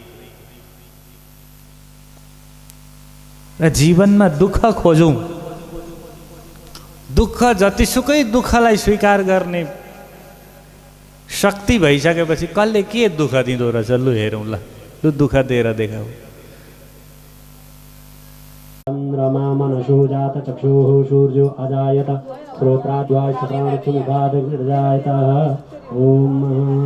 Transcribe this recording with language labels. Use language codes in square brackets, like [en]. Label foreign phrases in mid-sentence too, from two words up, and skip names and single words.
[ne] र जीवनमा दुःख खोजौँ। दुःख जतिसुकै दुःखलाई स्वीकार गर्ने शक्ति भइसकेपछि कसले के दुःख दिँदो रहेछ लु हेरौँ ल। लु दुःख दिएर देखाऊ। [sa] चन्द्रमा मनसो जात चक्षुः सूर्यो अजायत श्रोत्राद्वाचक्षुमुखादजायत। ओम